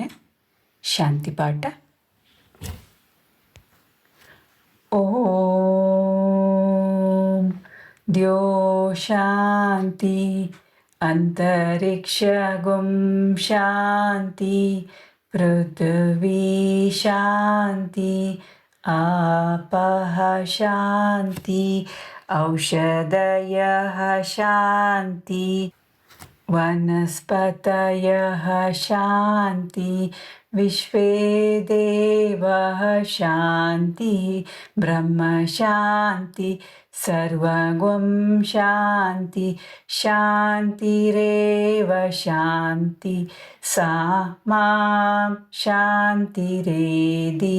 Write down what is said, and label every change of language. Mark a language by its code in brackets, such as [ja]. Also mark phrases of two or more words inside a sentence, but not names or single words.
[sa] ಶಾಂತಿ ಪಾಠ. ಓಂ ದ್ಯೋ ಶಾಂತಿ ಅಂತರಿಕ್ಷ ಗುಂ ಶಾಂತಿ ಪೃಥ್ವಿ ಶಾಂತಿ ಆಪಃ ಶಾಂತಿ ಔಷಧಯಃ ಶಾಂತಿ ವನಸ್ಪತಯಃ ಶಾಂತಿ ವಿಶ್ವೇ ದೇವಃ ಶಾಂತಿ ಬ್ರಹ್ಮ ಶಾಂತಿ ಸರ್ವಗುಂ ಶಾಂತಿ ಶಾಂತಿರೇವ ಶಾಂತಿ ಸಾ ಮಾಂ ಶಾಂತಿರೇಧಿ.